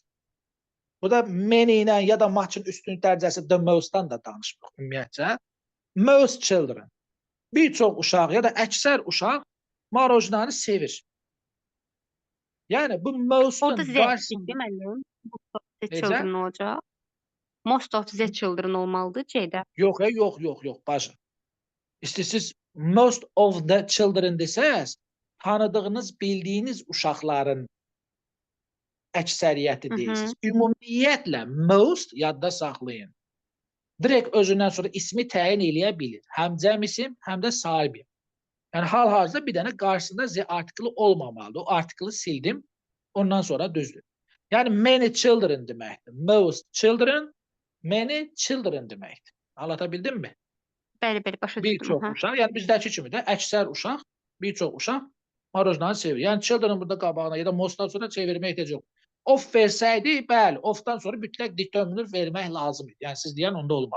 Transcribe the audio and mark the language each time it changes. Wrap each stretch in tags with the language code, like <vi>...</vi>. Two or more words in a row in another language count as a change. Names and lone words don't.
<az>Bu da many ilə ya da matchın üstünlük dərəcəsi</az> <en>the most'dan</en> <az>da danışmırıq ümumiyyətcə.</az> <en>Most children.</en> <az>Bir çox uşaq ya da əksər uşaq marojnanı sevir. Yəni bu most'un Orada Z deməli.</az> <en>Most of the children olacaq. Most of the children olmalıdır C-də.</en> <az>Yox, bacı. İstəyirsiniz</az> <en>most of the children</en> <az>desəz, tanıdığınız, bildiyiniz uşaqların əksəriyyəti deyirsiniz. Ümumiyyətlə most yadda saxlayın. Direkt özündən sonra ismi təyin eləyə bilir. Həm cəm isim, həm də sahibi. Yəni hal-hazırda bir dənə qarşısında Z artiklı olmamalıdır. O artiklı sildim. Ondan sonra düzdür. Yəni</az> <en>many children</en> <az>deməkdir.</az> <en>Most children, many children deməkdir.</en> <tr>Anlatabildim mi?</tr> <az>Bəli, başa düşdüm. Bir çox uşaq, yəni bizdəki kimi də əksər uşaq, bir çox uşaq marojnanı sevir. Yəni children burada qabağına ya da mostdan sonra çevirmək ehtiyac yox. Of versəydi, bəli, ofdan sonra mütləq determiner vermək lazım idi. Yəni siz deyən onda olmalı.</az>